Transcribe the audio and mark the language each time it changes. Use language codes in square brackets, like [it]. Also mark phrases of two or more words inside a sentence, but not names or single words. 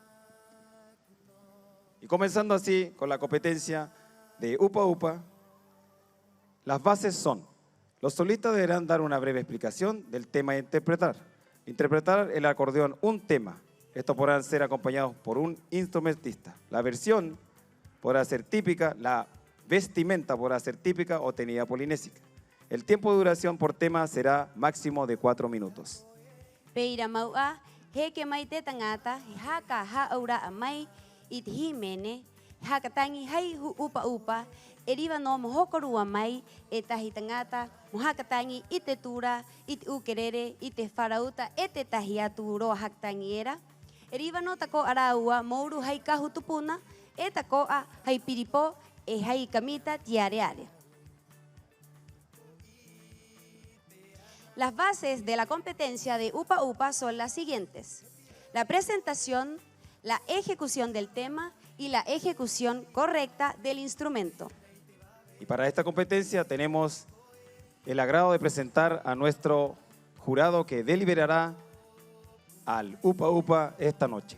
[es] Y comenzando así con la competencia de Upa Upa, las bases son: los solistas deberán dar una breve explicación del tema a interpretar. Interpretar el acordeón un tema. Estos podrán ser acompañados por un instrumentista. La versión podrá ser típica, la vestimenta podrá ser típica o tenida polinésica. El tiempo de duración por tema será máximo de 4 minutos. [rap] Peira maua, he ke mai te tangata, he haka haura mai it himene, hakatangi hai upa upa, eriva no mohokorua mai, e tahi tangata, mohakatangi i te tura, i te ukerere, i te wharauta, e te tahi atu roa hakatangi era. Eriva no tako araua, mouru hai kahu tupuna, e tako a hai piripo, e hai kamita tiareare. [es] Las bases de la competencia de Upa Upa son las siguientes: la presentación, la ejecución del tema y la ejecución correcta del instrumento. Y para esta competencia tenemos el agrado de presentar a nuestro jurado que deliberará al Upa Upa esta noche.